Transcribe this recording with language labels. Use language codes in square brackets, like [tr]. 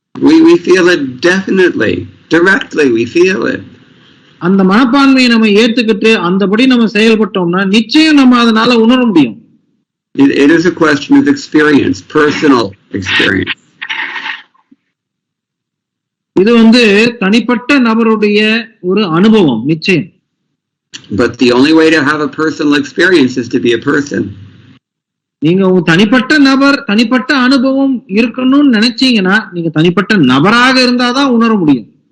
[en] We feel it definitely, directly we feel it. [ta] அந்த மனப்பான்மையை நம்ம ஏத்துக்கிட்டு அந்தபடி நம்ம செயல்பட்டோம்னா நிச்சயம் நம்ம அதனால உணர முடியும். [en] It is a question of experience, personal experience. [ta] இது தனிப்பட்ட நபருடைய ஒரு அனுபவம் நிச்சயம். [en] But the only way to have a personal experience is to be a person. [ta] நீங்க உங்க தனிப்பட்ட நபர் தனிப்பட்ட அனுபவம் இருக்கணும்னு நினைச்சீங்கன்னா நீங்க தனிப்பட்ட நபராக இருந்தாதான் உணர முடியும்.